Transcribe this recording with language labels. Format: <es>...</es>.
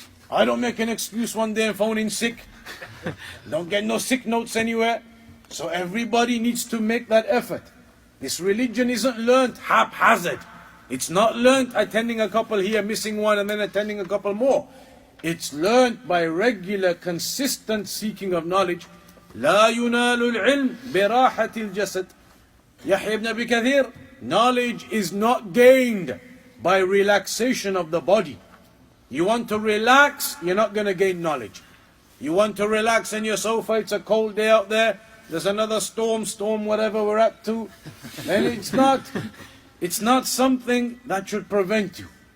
<en>I don't make an excuse one day and phone in sick. Don't get no sick notes anywhere. So everybody needs to make that effort. This religion isn't learnt haphazard. It's not learnt attending a couple here, missing one, and then attending a couple more. It's learnt by regular, consistent seeking of knowledge.</en> <ar>لا ينال العلم براحة الجسد.</ar> <en>Yahya ibn Abi Kathir, knowledge is not gained by relaxation of the body. You want to relax, you're not going to gain knowledge. You want to relax on your sofa, it's a cold day out there, there's another storm, whatever we're up to, then it's not something that should prevent you.</en>